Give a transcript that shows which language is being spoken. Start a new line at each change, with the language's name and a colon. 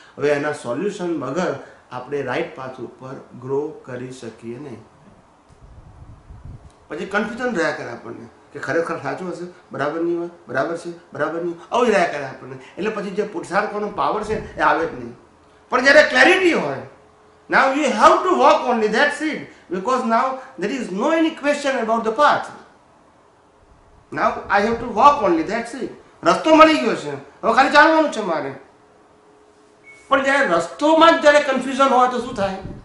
Gujarati: હવે એના સોલ્યુશન વગર આપણે રાઈટ પાથ ઉપર ગ્રો કરી શકીએ નહીં. પછી કન્ફ્યુઝન રહ્યા કરે આપણને કે ખરેખર સાચું હશે, બરાબર નહીં હોય, બરાબર છે, બરાબર નહીં, આવું રહ્યા કરે આપણને. એટલે પછી જે પુરુષાર્થ કરવાનો પાવર છે એ આવે જ નહીં. પણ જ્યારે ક્લેરિટી હોય,
English: now you have to walk only, that's it, because now there is no any question about the path. Now I have to walk only, that's it.
Gujarati: રસ્તો મળી ગયો છે, હવે ખાલી ચાલવાનું છે મારે. પણ જ્યારે રસ્તોમાં જ જ્યારે કન્ફ્યુઝન હોય તો શું થાય?